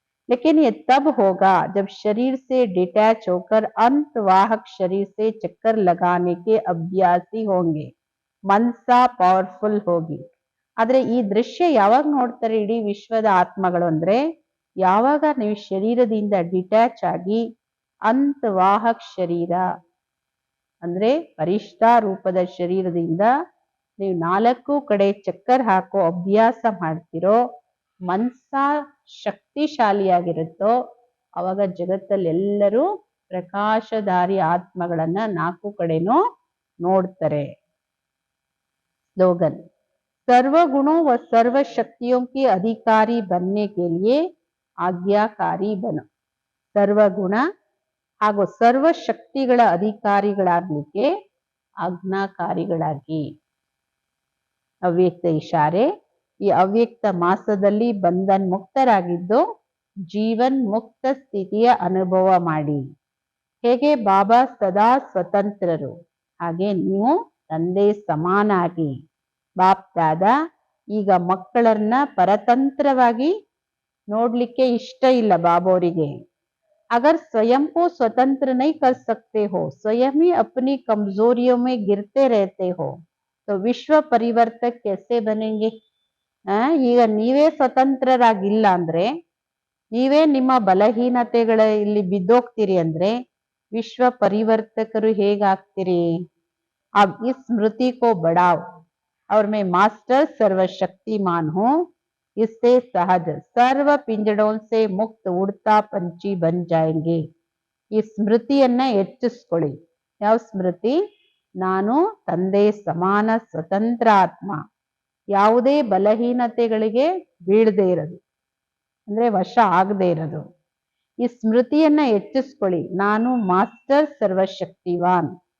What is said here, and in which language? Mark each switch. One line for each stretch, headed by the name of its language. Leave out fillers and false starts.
Hindi: लेकिन ये तब होगा जब शरीर से डिटैच होकर अंतवाहक शरीर से चक्कर लगाने के अभ्यासी होंगे,
Kannada: ಮನ್ಸಾ ಪವರ್ಫುಲ್ ಹೋಗಿ. ಆದ್ರೆ ಈ ದೃಶ್ಯ ಯಾವಾಗ ನೋಡ್ತಾರೆ ಇಡೀ ವಿಶ್ವದ ಆತ್ಮಗಳು ಅಂದ್ರೆ, ಯಾವಾಗ ನೀವು ಶರೀರದಿಂದ ಡಿಟ್ಯಾಚ್ ಆಗಿ ಅಂತವಾಹಕ್ ಶರೀರ ಅಂದ್ರೆ ಫರಿಷ್ಠಾ ರೂಪದ ಶರೀರದಿಂದ ನೀವು ನಾಲ್ಕು ಕಡೆ ಚಕ್ಕರ್ ಹಾಕೋ ಅಭ್ಯಾಸ ಮಾಡ್ತಿರೋ, ಮನ್ಸ ಶಕ್ತಿಶಾಲಿಯಾಗಿರುತ್ತೋ, ಅವಾಗ ಜಗತ್ತಲ್ಲಿ ಎಲ್ಲರೂ ಪ್ರಕಾಶಧಾರಿ ಆತ್ಮಗಳನ್ನ ನಾಲ್ಕು ಕಡೆನೂ ನೋಡ್ತಾರೆ.
Hindi: स्लोगन: सर्व गुणों व सर्व शक्तियों के अधिकारी बनने के लिए आज्ञाकारी बनो.
Kannada: ಸರ್ವಗುಣ ಹಾಗೂ ಸರ್ವ ಶಕ್ತಿಗಳ ಅಧಿಕಾರಿಗಳಾಗ್ಲಿಕ್ಕೆ ಆಜ್ಞಾಕಾರಿಗಳಾಗಿ. ಅವ್ಯಕ್ತ ಇಶಾರೆ: ಈ ಅವ್ಯಕ್ತ ಮಾಸದಲ್ಲಿ ಬಂಧನ್ ಮುಕ್ತರಾಗಿದ್ದು ಜೀವನ್ ಮುಕ್ತ ಸ್ಥಿತಿಯ ಅನುಭವ ಮಾಡಿ. ಹೇಗೆ ಬಾಬಾ ಸದಾ ಸ್ವತಂತ್ರರು, ಹಾಗೆ ನೀವು ತಂದೆ ಸಮಾನಾಗಿ. ಬಾಪ್ ದಾದಾ ಈಗ ಮಕ್ಕಳನ್ನ ಪರತಂತ್ರವಾಗಿ ನೋಡ್ಲಿಕ್ಕೆ ಇಷ್ಟ ಇಲ್ಲ ಬಾಬೋರಿಗೆ.
Hindi: अगर स्वयं को स्वतंत्र नहीं कर सकते हो, स्वयं ही अपनी कमजोरियों में गिरते रहते हो, तो विश्व परिवर्तक कैसे बनेंगे?
Kannada: ಈಗ ನೀವೇ ಸ್ವತಂತ್ರರಾಗಿಲ್ಲ ಅಂದ್ರೆ, ನೀವೇ ನಿಮ್ಮ ಬಲಹೀನತೆಗಳ ಇಲ್ಲಿ ಬಿದ್ದೋಗ್ತೀರಿ ಅಂದ್ರೆ ವಿಶ್ವ ಪರಿವರ್ತಕರು ಹೇಗಾಗ್ತೀರಿ?
Hindi: अब इस स्मृति को बढ़ाओ और मैं मास्टर सर्वशक्तिमान हूँ, इससे सहज सर्व पिंजड़ों से मुक्त उड़ता पंछी बन जाएंगे.
Kannada: ಈ ಸ್ಮೃತಿಯನ್ನ ಹೆಚ್ಚಿಸ್ಕೊಳ್ಳಿ. ಯಾವ ಸ್ಮೃತಿ? ನಾನು ತಂದೆ ಸಮಾನ ಸ್ವತಂತ್ರ ಆತ್ಮ, ಯಾವುದೇ ಬಲಹೀನತೆಗಳಿಗೆ ಬೀಳದೇ ಇರೋದು, ಅಂದ್ರೆ ವಶ ಆಗದೆ ಇರೋದು. ಈ ಸ್ಮೃತಿಯನ್ನ ಹೆಚ್ಚಿಸ್ಕೊಳ್ಳಿ, ನಾನು ಮಾಸ್ಟರ್ ಸರ್ವಶಕ್ತಿವಾನ್.